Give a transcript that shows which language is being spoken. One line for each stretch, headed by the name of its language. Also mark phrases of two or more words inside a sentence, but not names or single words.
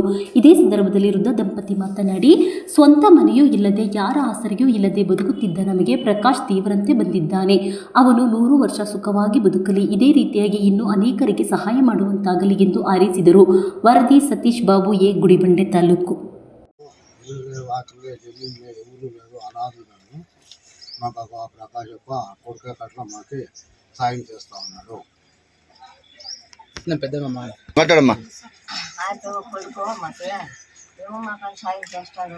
Kannada: ಇದೇ ಸಂದರ್ಭದಲ್ಲಿ ವೃದ್ಧ ದಂಪತಿ ಮಾತನಾಡಿ, ಸ್ವಂತ ಮನೆಯೂ ಇಲ್ಲದೆ ಯಾರ ಆಸರೆಯೂ ಇಲ್ಲದೆ ಬದುಕುತ್ತಿದ್ದ ನಮಗೆ ಪ್ರಕಾಶ್ ದೇವರಂತೆ ಬಂದಿದ್ದಾನೆ. ಅವನು 100 ವರ್ಷ ಸುಖವಾಗಿ ಬದುಕಲಿ, ಇದೇ ರೀತಿಯಾಗಿ ಇನ್ನೂ ಅನೇಕರಿಗೆ ಸಹಾಯ ಮಾಡುವಂತಾಗಲಿ ಎಂದು ಹಾರೈಸಿದರು. ವರದಿ ಸತೀಶ್ ಬಾಬು, ಎ, ಗುಡಿಬಂಡೆ ತಾಲೂಕು.
Telugu: మా బాబా ప్రకాష్ కొడుకు కట్ల మాకి సాయం చేస్తూ ఉన్నాడు. మాట్లాడమ్మా. కొడుకు మాకు ఏమో మాకు సాయం చేస్తాడు.